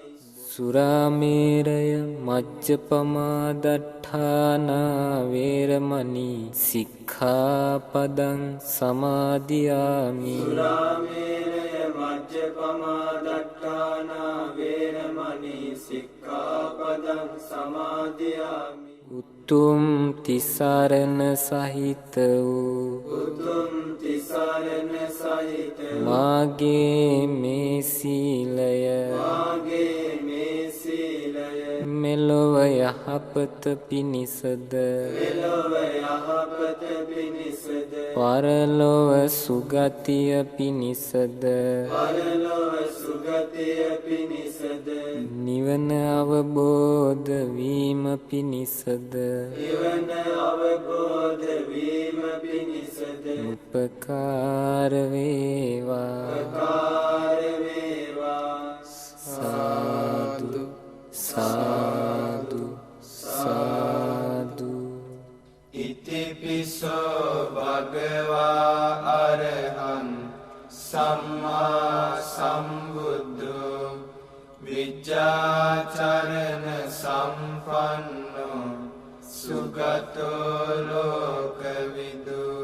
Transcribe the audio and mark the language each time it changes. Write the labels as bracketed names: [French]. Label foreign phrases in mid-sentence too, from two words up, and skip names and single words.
[Pali] සුරාමේරය මජ්ජපමා දට්ඨානා වේරමණී සික්ඛාපදං සමාදියාමි. සුරාමේරය මජ්ජපමා දට්ඨානා වේරමණී සික්ඛාපදං සමාදියාමි. [Sinhala] උතුම් තිසරණ සහිත වූ උතුම් තිසරණ සහිත මාගේ මේ සීලය මාගේ මේ සීලය මෙලොව යහපත පිණිසද මෙලොව යහපත පිණිසද පරලොව සුගතිය පිණිසද පරලොව සුගතිය පිණිසද නිවන අවබෝධ වීම පිණිසද නිවන අවබෝධ වීම පිණිසද උපකාර වේවා. උපකාර වේවා. සාදු සාදු සාදු. [Pali] ඉතිපිසෝ භගවා අරහං සම්මා සම්බුද්ධෝ විජ්ජාචරණ සම්පන්නෝ සුගතෝ ලෝකවිදු